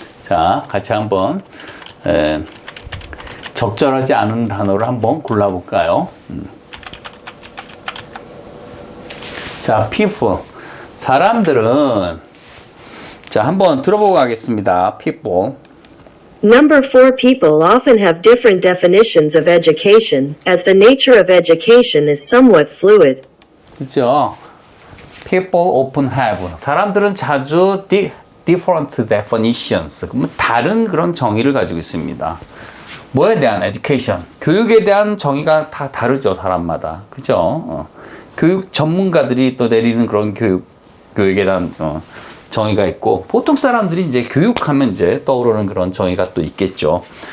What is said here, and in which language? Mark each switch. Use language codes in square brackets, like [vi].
[ko] 자, 같이 한번 적절하지 않은 단어를 한번 골라볼까요? 자, people 사람들은 자 한번 들어보고 가겠습니다. [en] people Number 4 people often have different definitions of education, as the nature of education is somewhat fluid. [ko] 그죠? [en] People often have [ko] 사람들은 자주 [en] different definitions [ko] 그러면 다른 그런 정의를 가지고 있습니다. 뭐에 대한 education 교육에 대한 정의가 다 다르죠. 사람마다 그죠? 교육 전문가들이 또 내리는 그런 교육에 대한 정의가 있고 보통 사람들이 이제 교육하면 이제 떠오르는 그런 정의가 또 있겠죠.